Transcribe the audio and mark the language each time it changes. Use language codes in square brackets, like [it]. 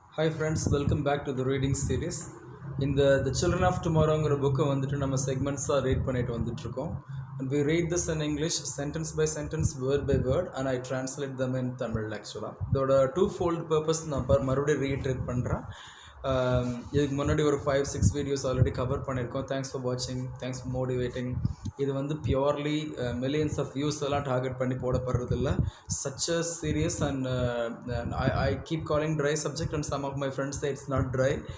[en] Hi friends, welcome back to the reading series. [ta] The Children of Tomorrow book வந்துட்டு நம்ம செக்மெண்ட்ஸாக read பண்ணிட்டு வந்துட்டுருக்கோம். [en] And we read this in English sentence by sentence, word by word, and I translate them in Tamil actually. [ta] இதோட two-fold purpose நான் மறுபடியும் reiterate பண்ணுறேன். இதுக்கு முன்னாடி ஒரு 5-6 வீடியோஸ் ஆல்ரெடி கவர் பண்ணியிருக்கோம். [en] Thanks for வாட்சிங், thanks for motivating. [ta] இது வந்து பியோர்லி மில்லியன்ஸ் ஆஃப் வியூஸ் எல்லாம் டார்கெட் பண்ணி போடப்படுறதில்ல. [en] Such a serious and I keep calling dry subject and some of my friends say it's not dry.